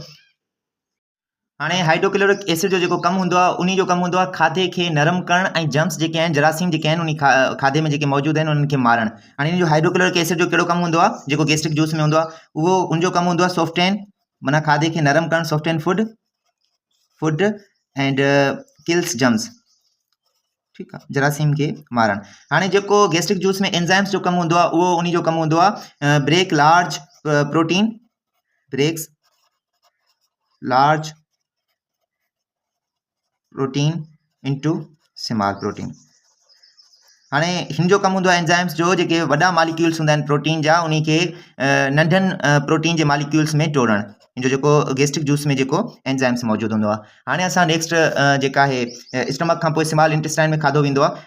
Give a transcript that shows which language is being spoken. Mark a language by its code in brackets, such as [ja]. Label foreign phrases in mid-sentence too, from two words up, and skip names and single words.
[sd] हाणे [en] hydrochloric acid [sd] जो जेको कमु हूंदो आहे उन जो कमु हूंदो आहे खाधे खे नरम करणु ऐं जम्स जेके आहिनि, जरासीम जेके आहिनि, उन खाधे में जेके मौजूदु आहिनि उन्हनि खे मारणु। हाणे इन जो [en] hydrochloric acid [sd] जो कहिड़ो कमु हूंदो आहे? जेको [en] gastric juice [sd] में हूंदो आहे उहो उनजो कमु हूंदो आहे सॉफ्टेन, माना खाधे खे नरम करणु, [en] soften food and kills germs. [sd] ठीकु आहे। जरासीम खे मारणु। हाणे जेको [en] gastric juice [sd] में एंजाइम्स जो कमु हूंदो आहे उहो उन जो कमु हूंदो आहे [en] breaks large protein into small protein. [sd] हाणे हिन जो कमु हूंदो आहे एंजाइम्स जो, जेके वॾा मॉलिक्यूल्स हूंदा आहिनि प्रोटीन जा, उन खे नंढनि प्रोटीन जे मॉलिक्यूल्स में टोड़णु। इन जो जेको [en] gastric juice [sd] में जेको एंजाइम्स मौजूदु हूंदो आहे। हाणे असां नेक्स्ट जेका आहे स्टमक खां पोइ [en] small intestine [sd] में खाधो वेंदो आहे।